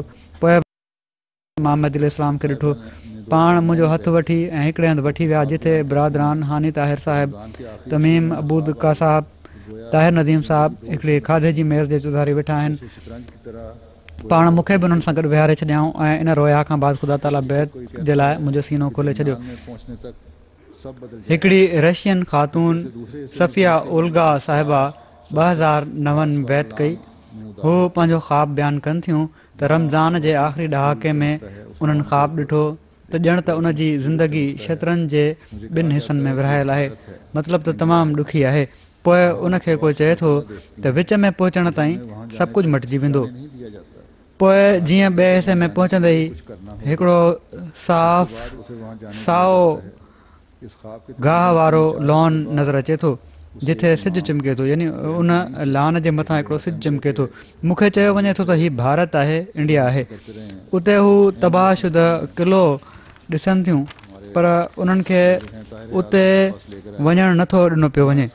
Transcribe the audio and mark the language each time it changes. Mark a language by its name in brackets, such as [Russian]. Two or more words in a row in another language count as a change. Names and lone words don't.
[Sindhi] पोइ मां महदी इस्लाम खे ॾिठो, पाण मुंहिंजो हथु वठी ऐं हिकिड़े हंधि वठी विया जिथे बिरादरान हानी ताहिर साहिब, तमीम अबूदका साहिब, ताहिर नदीम साहिब हिकिड़ी खाधे जी मेज़ जे चौधारी वेठा आहिनि। [Hindi] शतरंज की तरह [Sindhi] पाण मूंखे बि उन्हनि सां गॾु विहारे छॾियाऊं ऐं इन रोया खां बाद ख़ुदा ताला बैत जे लाइ मुंहिंजो सीनो खोले छॾियो। [Hindi] में पहुंचने तक सब बदल [Sindhi] हिकिड़ी रशियन ख़ातून सफ़िया उल्गा साहिबा 2009 में बैत कई। हू पंहिंजो ख़्वाबु बयानु कनि थियूं त रमज़ान जे आख़िरी ॾहाके में उन्हनि ख़्वाबु ॾिठो त ॼण त उन जी ज़िंदगी शतरंज जे 2 हिसनि में विरहायल आहे, मतिलबु त तमामु ॾुखी आहे। पोइ उनखे कोई चए थो त विच में पहुचण ताईं सभु कुझु मटिजी वेंदो। [Hindi] नहीं दिया जाता। [Sindhi] पोइ जीअं ॿिए हिसे में पहुचंदे ई हिकिड़ो [Hindi] उसे वहां जाने [Sindhi] साओ [Hindi] इस ख्वाब के [Sindhi] गाह वारो लॉन नज़र अचे थो। जिथे सिजु चिमके थो, यानी उन लान जे मथां हिकिड़ो सिजु चिमके थो। मूंखे चयो वञे थो त हीउ भारत आहे, इंडिया आहे। उते हू तबाहशुदा क़िलो ॾिसनि थियूं, पर उन्हनि खे उते वञणु नथो ॾिनो पियो वञे।